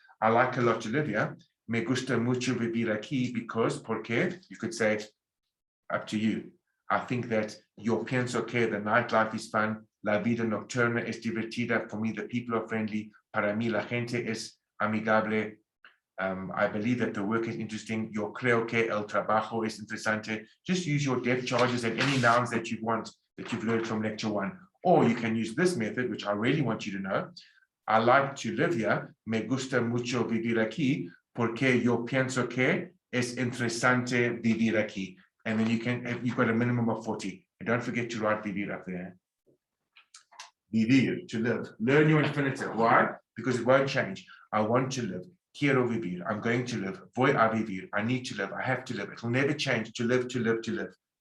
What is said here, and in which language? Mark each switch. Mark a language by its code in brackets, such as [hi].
[en] I like a lot to live here. [es] Me gusta mucho vivir aquí [en] because, porque, you could say, up to you. I think that [es] yo pienso que [en] the nightlife is fun. [es] La vida nocturna es divertida. [en] For me, the people are friendly. [es] Para mí, la gente es amigable. [en] I believe that the work is interesting. [es] Yo creo que el trabajo es interesante. [en] Just use your depth charges and any nouns that you want, that you've learned from lecture 1. Or you can use this method, which I really want you to know. I like to live here. [es] Me gusta mucho vivir aquí porque yo pienso que es interesante vivir aquí. [en] And then you've got a minimum of 40. And don't forget to write vivir up there. Vivir, to live. Learn your infinitive. Why? Because it won't change. I want to live. [es] Quiero vivir. [en] I'm going to live. [es] Voy a vivir. [en] I need to live. I have to live. It will never change. To live, to live, to live.